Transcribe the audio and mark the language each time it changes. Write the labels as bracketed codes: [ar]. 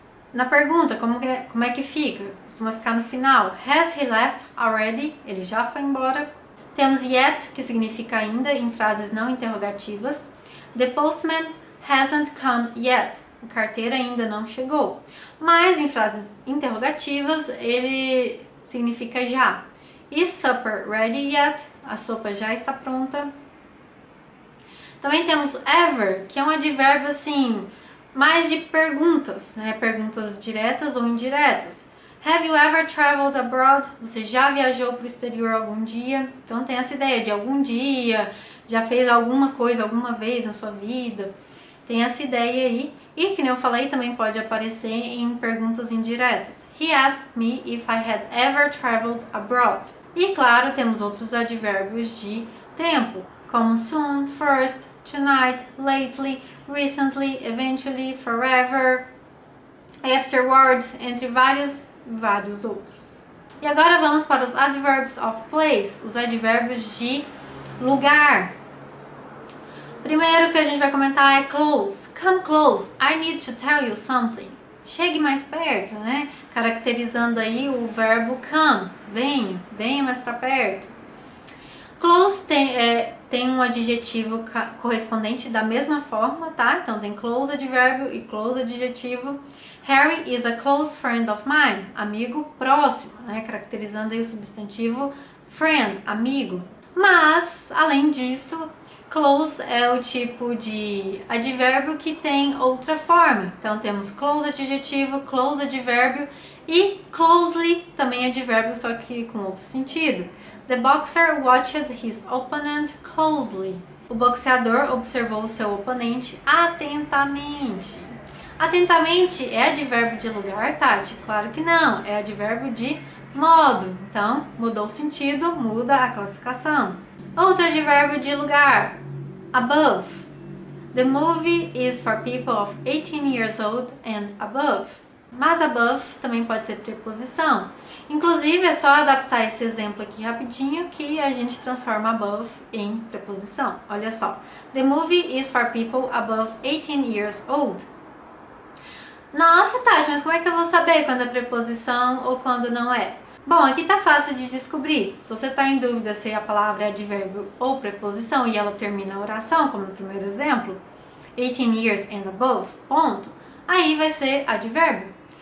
[pt] Na pergunta, como é que fica? Costuma ficar no final. [en] Has he left already? [pt] Ele já foi embora. Temos yet, que significa ainda, em frases não interrogativas. [en] The postman hasn't come yet. [pt] O carteiro ainda não chegou. Mas em frases interrogativas, ele significa já. [en] Is supper ready yet? [pt] A sopa já está pronta. Também temos ever, que é um advérbio assim, mais de perguntas, né? Perguntas diretas ou indiretas. [en] Have you ever traveled abroad? [pt] Você já viajou para o exterior algum dia? Então tem essa ideia de algum dia, já fez alguma coisa alguma vez na sua vida. Tem essa ideia aí. E, que nem eu falei, também pode aparecer em perguntas indiretas. [en] He asked me if I had ever traveled abroad. [pt] E, claro, temos outros advérbios de tempo, como soon, first, tonight, lately, recently, eventually, forever, afterwards, entre vários outros. E agora vamos para os adverbs of place, os advérbios de lugar. Primeiro que a gente vai comentar é close. [en] Come close, I need to tell you something. [pt] Chegue mais perto, né? Caracterizando aí o verbo come. Venha mais para perto. Close tem um adjetivo correspondente da mesma forma, tá? Então tem close advérbio e close adjetivo. [en] Harry is a close friend of mine. [pt] Amigo próximo, né? Caracterizando aí o substantivo friend, amigo. Mas, além disso, close é o tipo de advérbio que tem outra forma. Então temos close adjetivo, close advérbio e closely também advérbio, só que com outro sentido. [en] The boxer watched his opponent closely. [pt] O boxeador observou o seu oponente atentamente. Atentamente é advérbio de lugar, Tati? Claro que não, é advérbio de modo. Então, mudou o sentido, muda a classificação. Outro advérbio de lugar, above. [en] The movie is for people of 18 years old and above. [pt] Mas above também pode ser preposição. Inclusive, é só adaptar esse exemplo aqui rapidinho que a gente transforma above em preposição. Olha só. [en] The movie is for people above 18 years old. [pt] Nossa, Tati, mas como é que eu vou saber quando é preposição ou quando não é? Bom, aqui tá fácil de descobrir. Se você tá em dúvida se a palavra é advérbio ou preposição e ela termina a oração, como no primeiro exemplo, [en] 18 years and above, [pt] ponto, aí vai ser advérbio.